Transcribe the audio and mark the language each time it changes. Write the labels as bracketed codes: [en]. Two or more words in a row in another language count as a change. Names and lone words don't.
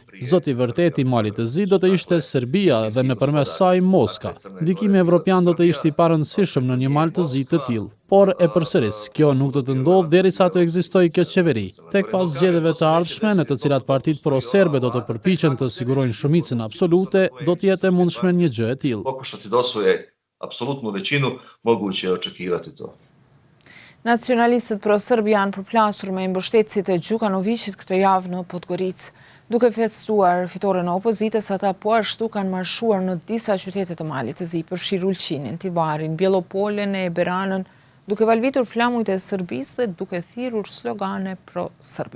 [sq] Zoti i vërtet i Malit të Zi do të ishte Serbia dhe nëpërmes saj Moska. Ndikimi evropian do të ishte i parëndësishëm në një Mal të Zi të tillë. Por e përsëris, kjo nuk do të ndodhë derisa të ekzistojë kjo qeveri. Tek pas zgjedhjeve të ardhshme, në të cilat partitë pro-serbe do të përpiqen të sigurojnë shumicën absolute, do të jetë e mundshme një gjë e tillë. [sr] Pokušati da osvoje apsolutnu većinu, moguće je očekivati to. [sq] Nacionalistët pro-serb janë përplasur me mbështetësit e Gjukanovićit këtë javë në Podgoricë. Duke festuar fitoren e opozitës, ata po ashtu kanë marshuar në disa qytete të Malit të Zi, përfshirë Ulqinin, Tivarin, Bjelopolen e Beranën, duke valvitur flamujt e Serbisë dhe duke thirrur slogane pro-serbe.